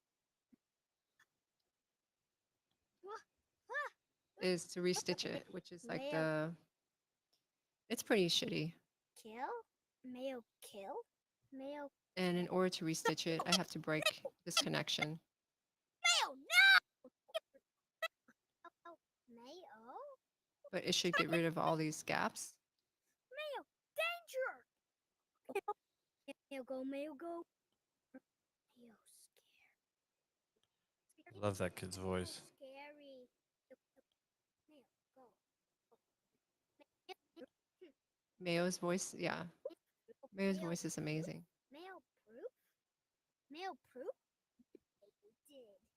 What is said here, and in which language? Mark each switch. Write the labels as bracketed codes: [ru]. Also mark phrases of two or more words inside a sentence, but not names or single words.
[en] is to restitch it, which is like Mayo it's pretty shitty. kill? Mayo kill? Mayo And in order to restitch it, I have to break this connection. Mayo no! Mayo? But it should get rid of all these gaps. Mayo danger! Mayo go, Mayo go. Mayo scared. I love that kid's voice. Scary. Mayo go. Mayo's voice, yeah. Mayo's voice is amazing. Mayo proof? Mayo proof? Did.